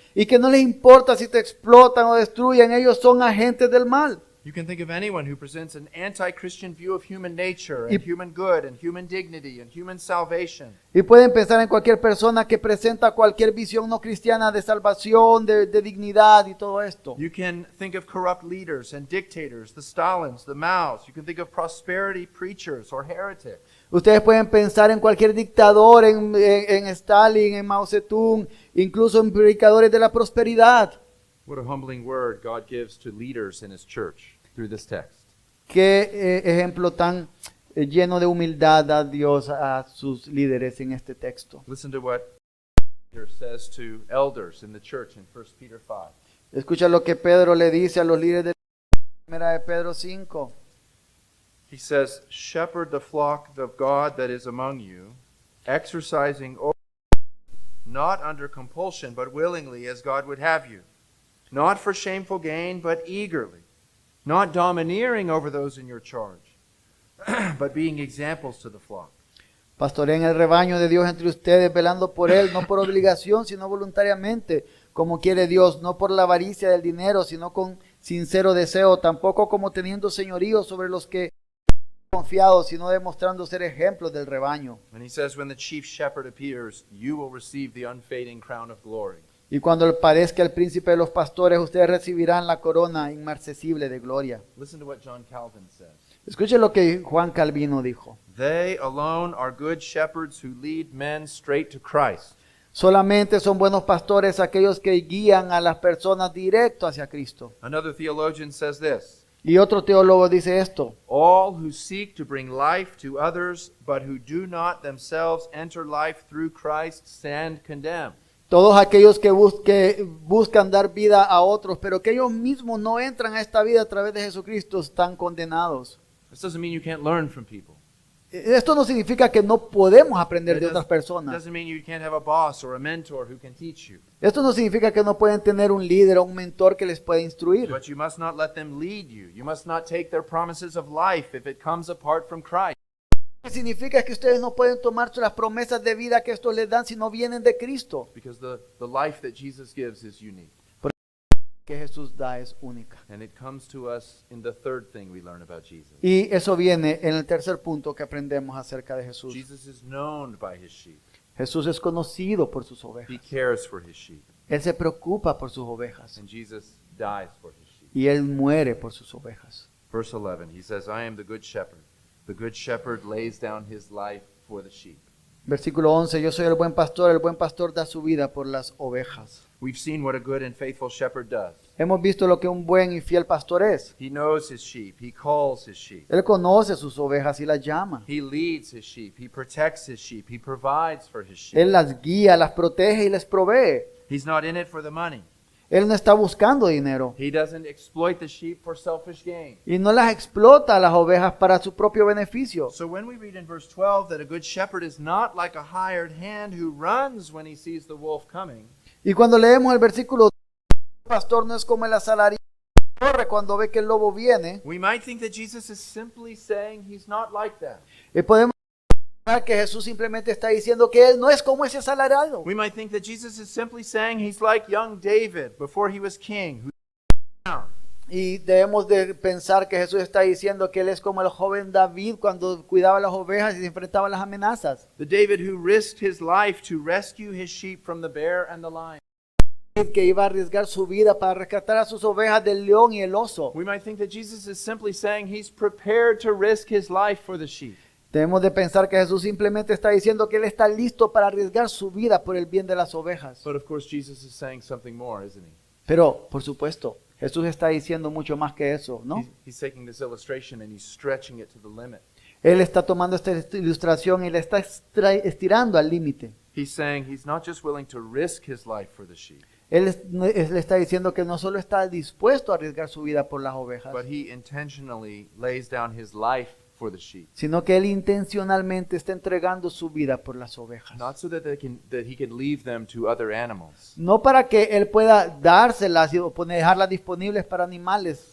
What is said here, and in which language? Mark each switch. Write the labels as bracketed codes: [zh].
[es] y que no les importa si te explotan o destruyen, ellos son agentes del mal. [en] You can think of anyone who presents an anti-Christian view of human nature and human good and human dignity and human salvation. [es] Y pueden pensar en cualquier persona que presenta cualquier visión no cristiana de salvación, de dignidad y todo esto. [en] You can think of corrupt leaders and dictators, the Stalins, the Maos. You can think of prosperity preachers or heretics. [es] Ustedes pueden pensar en cualquier dictador, en Stalin, en Mao Zedong, incluso en predicadores de la prosperidad. [en] What a humbling word God gives to leaders in his church through this text. [es] Qué ejemplo tan lleno de humildad da Dios a sus líderes en este texto. [en] Listen to what Peter says to elders in the church in 1 Peter 5. [es] Escucha lo que Pedro le dice a los líderes de la 1 de Pedro 5. [en] He says, "Shepherd the flock of God that is among you, exercising over not under compulsion, but willingly, as God would have you, not for shameful gain, but eagerly, not domineering over those in your charge, but being examples to the flock." [es] Pastoreen el rebaño de Dios entre ustedes, velando por él, no por obligación, sino voluntariamente, como quiere Dios, no por la avaricia del dinero, sino con sincero deseo, tampoco como teniendo señorío sobre los que confiados, sino demostrando ser ejemplos del rebaño. [en] And he says, "When the chief shepherd appears, you will receive the unfading crown of glory." [es] Y cuando aparezca el príncipe de los pastores, ustedes recibirán la corona inmarcesible de gloria. [en] Listen to what John Calvin says. [es] Escuchen lo que Juan Calvino dijo. [en] They alone are good shepherds who lead men straight to Christ. [es] Solamente son buenos pastores aquellos que guían a las personas directo hacia Cristo. [en] Another theologian says this: [es] Y otro teólogo dice esto. [en] all who seek to bring life to others, but who do not themselves enter life through Christ, stand condemned. [es] Todos aquellos que buscan dar vida a otros, pero que ellos mismos no entran a esta vida a través de Jesucristo, están condenados. [en] This doesn't mean you can't learn from people. [es] Esto no significa que no podemos aprender [en] It [es] de otras [en] does- [es] personas. [en] doesn't mean you can't have a boss or a mentor who can teach you. [es] Esto no significa que no pueden tener un líder o un mentor que les pueda instruir. [en] But you must not let them lead you. You must not take their promises of life if it comes apart from Christ. [es] Lo que significa que ustedes no pueden tomar las promesas de vida que estos les dan si no vienen de Cristo. [en] Because the life that Jesus gives is unique. [es] Que Jesús da es única. [en] And it comes to us in the third thing we learn about Jesus. [es] Y eso viene en el tercer punto que aprendemos acerca de Jesús. [en] Jesus is known by his sheep. [es] Jesús es conocido por sus [en] He [es] ovejas. [en] cares for his sheep. [es] Él se preocupa por sus ovejas. [en] And Jesus dies for his sheep. [es] Y Él muere por sus ovejas. [en] Verse 11, he says, "I am the good shepherd. The good shepherd lays down his life for the sheep." [es] Versículo 11, yo soy el buen pastor da su vida por las ovejas. [en] We've seen what a good and faithful shepherd does. [es] Hemos visto lo que un buen y fiel pastor es. [en] He knows his sheep. He calls his sheep. [es] Él conoce sus ovejas y las llama. [en] He leads his sheep. He protects his sheep. He provides for his sheep. [es] Él las guía, las protege y les provee. [en] He's not in it for the money. [es] Él no está buscando dinero. [en] He doesn't exploit the sheep for selfish gain. [es] Y no las explota a las ovejas para su propio beneficio. [en] So when we read in verse 12 that a good shepherd is not like a hired hand who runs when he sees the wolf coming, [es] Y cuando leemos el versículo, el pastor no es como el asalariado que corre cuando ve que el lobo viene. [en] we might think that Jesus is simply saying he's not like that. [es] Podemos pensar que Jesús simplemente está diciendo que él no es como ese asalariado. [en] We might think that Jesus is simply saying he's like young David before he was king, who down. [es] Y debemos de pensar que Jesús está diciendo que él es como el joven David cuando cuidaba las ovejas y se enfrentaba a las amenazas. [en] The David who risked his life to rescue his sheep from the bear and the lion. [es] Que iba a arriesgar su vida para rescatar a sus ovejas del león y el oso. [en] We might think that Jesus is simply saying he's prepared to risk his life for the sheep. [es] Debemos de pensar que Jesús simplemente está diciendo que él está listo para arriesgar su vida por el bien de las ovejas. [en] But of course Jesus is saying something more, isn't he? [es] Pero, por supuesto, Jesús está diciendo mucho más que eso, ¿no? [en] He's taking this illustration and he's stretching it to the limit. [es] Él está tomando esta ilustración y la está estirando al límite. [en] He's saying he's not just willing to risk his life for the sheep, [es] Él le está diciendo que no solo está dispuesto a arriesgar su vida por las ovejas, [en] but he intentionally lays down his life for the sheep. [es] sino que él intencionalmente está entregando su vida por las ovejas. [en] Not so that he can leave them to other animals, [es] No para que él pueda dárselas y dejarlas disponibles para animales,